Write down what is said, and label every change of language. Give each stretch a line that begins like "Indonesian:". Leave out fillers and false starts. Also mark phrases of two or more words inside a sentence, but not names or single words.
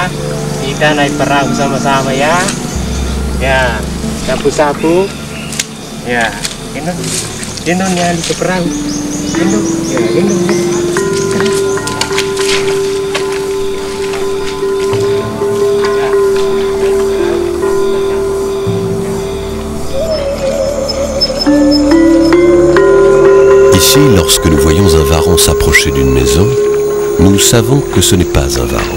Indonesian: Kita naik perahu sama-sama ya, ya. Sapu-sapu, ya. Gendong ya di perahu, gendong, ya gendong.
French: Ici, lorsque nous voyons un varan s'approcher d'une maison, nous savons que ce n'est pas un varan.